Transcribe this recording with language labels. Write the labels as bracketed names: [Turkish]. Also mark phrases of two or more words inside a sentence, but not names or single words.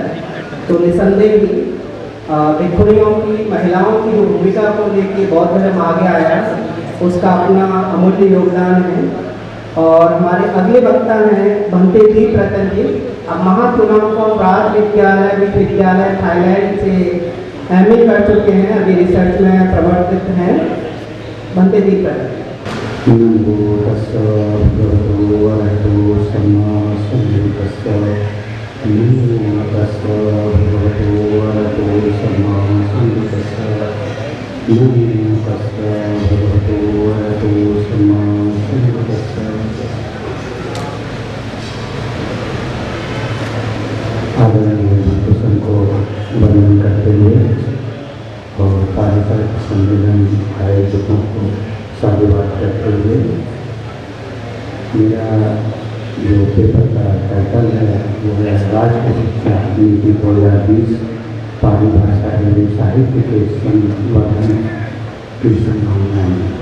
[Hindi] तो निसंदेह ही भिक्षुणियों की, महिलाओं की जो भूमिका को लेकर बौद्ध धर्म आगे आया, उसका अपना अमूल्य योगदान है। और हमारे अगले वक्ता हैं भंते दीप रतन जी। अब महाचुनाव को राज विद्यालय विश्वविद्यालय थाईलैंड से MA कर चुके हैं, अभी रिसर्च में प्रवर्तित हैं। भंते दीप रतन। [Pali] नमो तस्सै भगवतो अरहतो सम्मा सम्बुद्धस्सै। नमो तस्सै भगवतो अरहतो सम्मा सम्बुद्धस्सै। नमो तस्सै भगवतो अरहतो सम्मा सम्बुद्धस्सै। [Hindi] आदरणीय भक्तों को वंदन करते हुए और पारिवारिक सम्मेलन आयोजकों को साधुवाद करते हुए, मेरा जो पेपर का टाइटल है वो है राष्ट्रीय शिक्षा नीति 2020 पाली भाषा एवं साहित्य के संवर्धन की संभावनाएं।